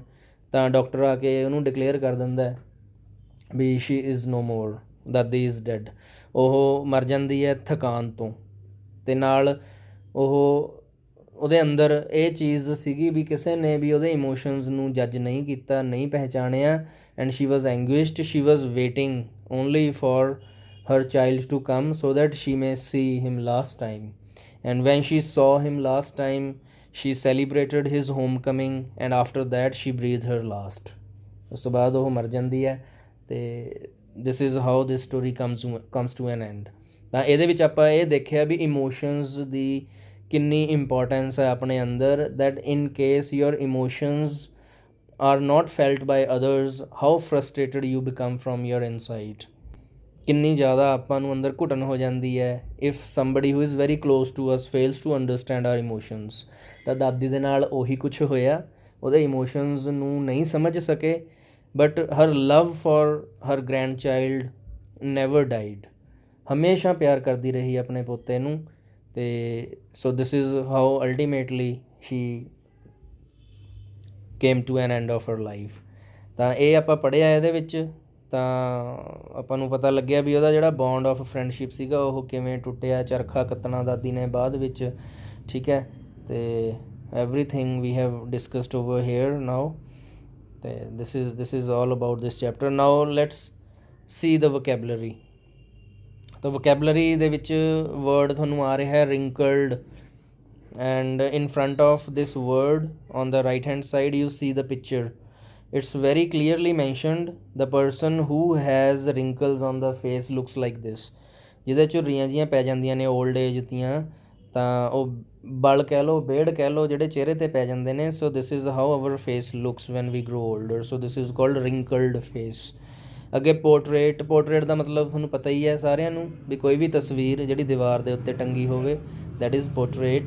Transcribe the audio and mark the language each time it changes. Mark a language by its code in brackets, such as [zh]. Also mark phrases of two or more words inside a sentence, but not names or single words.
[pa] ਤਾਂ ਡਾਕਟਰ ਆ ਕੇ ਉਹਨੂੰ ਡਿਕਲੇਅਰ ਕਰ ਦਿੰਦਾ ਵੀ [en] she is no more, Dadi is dead. [pa] ਉਹ ਮਰ ਜਾਂਦੀ ਹੈ ਥਕਾਨ ਤੋਂ। ਅਤੇ ਨਾਲ ਉਹਦੇ ਅੰਦਰ ਇਹ ਚੀਜ਼ ਸੀਗੀ ਵੀ ਕਿਸੇ ਨੇ ਵੀ ਉਹਦੇ ਇਮੋਸ਼ਨਸ ਨੂੰ ਜੱਜ ਨਹੀਂ ਕੀਤਾ, ਨਹੀਂ ਪਹਿਚਾਣਿਆ। [en] And she was anguished, she was waiting only for her child to come so that she may see him last time। And when she saw him last time, she celebrated his homecoming and after that she breathed her last। [pa] ਉਸ ਤੋਂ ਬਾਅਦ ਉਹ ਮਰ ਜਾਂਦੀ ਹੈ। [en] ਅਤੇ this is how this story comes to an end। [pa] ਤਾਂ ਇਹਦੇ ਵਿੱਚ ਆਪਾਂ ਇਹ ਦੇਖਿਆ ਵੀ ਇਮੋਸ਼ਨਸ ਦੀ ਕਿੰਨੀ ਇੰਪੋਰਟੈਂਸ ਹੈ ਆਪਣੇ ਅੰਦਰ, [en] that in case your emotions are not felt by others, how frustrated you become from your inside। [pa] ਕਿੰਨੀ ਜ਼ਿਆਦਾ ਆਪਾਂ ਨੂੰ ਅੰਦਰ ਘੁਟਨ ਹੋ ਜਾਂਦੀ ਹੈ [en] if somebody who is very close to us fails to understand our emotions. [pa] ਤਾਂ ਦਾਦੀ ਦੇ ਨਾਲ ਉਹੀ ਕੁਛ ਹੋਇਆ, ਉਹਦੇ ਇਮੋਸ਼ਨਸ ਨੂੰ ਨਹੀਂ ਸਮਝ ਸਕੇ, [en] but her love for her grand child never died. [pa] ਹਮੇਸ਼ਾ ਪਿਆਰ ਕਰਦੀ ਰਹੀ ਆਪਣੇ ਪੋਤੇ ਨੂੰ। [en] ਅਤੇ so this is how ultimately he came to an end of her life. [pa] ਤਾਂ ਇਹ ਆਪਾਂ ਪੜ੍ਹਿਆ ਇਹਦੇ ਵਿੱਚ, ਤਾਂ ਆਪਾਂ ਨੂੰ ਪਤਾ ਲੱਗਿਆ ਵੀ ਉਹਦਾ ਜਿਹੜਾ [en] bond of friendship [pa] ਸੀਗਾ ਉਹ ਕਿਵੇਂ ਟੁੱਟਿਆ, ਚਰਖਾ ਕੱਤਣਾ ਦਾਦੀ ਨੇ ਬਾਅਦ ਵਿੱਚ, ਠੀਕ ਹੈ। [en] ਅਤੇ everything we have discussed over here now. This is all about this chapter. Now let's see the vocabulary. [pa] ਤਾਂ vocabulary ਦੇ ਵਿੱਚ word ਤੁਹਾਨੂੰ ਆ ਰਿਹਾ ਹੈ [en] wrinkled, and in front of this word on the right hand side you see the picture. It's very clearly mentioned the person who has wrinkles on the face looks like this. [pa] ਜਿਹਦੇ ਝੁਰਰੀਆਂ ਜਿਹੀਆਂ ਪੈ ਜਾਂਦੀਆਂ ਨੇ [en] old age [pa] ਦੀਆਂ, ਤਾਂ ਉਹ ਬਲ ਕਹਿ ਲਓ, ਬੇੜ ਕਹਿ ਲਓ, ਜਿਹੜੇ ਚਿਹਰੇ 'ਤੇ ਪੈ ਜਾਂਦੇ ਨੇ। [en] So this is how our face looks when we grow older. So this is called wrinkled face. ਅੱਗੇ ਪੋਰਟਰੇਟ। [pa] ਪੋਰਟਰੇਟ ਦਾ ਮਤਲਬ ਤੁਹਾਨੂੰ ਪਤਾ ਹੀ ਹੈ ਸਾਰਿਆਂ ਨੂੰ, ਵੀ ਕੋਈ ਵੀ ਤਸਵੀਰ ਜਿਹੜੀ ਦੀਵਾਰ ਦੇ ਉੱਤੇ ਟੰਗੀ ਹੋਵੇ, [en] that is portrait.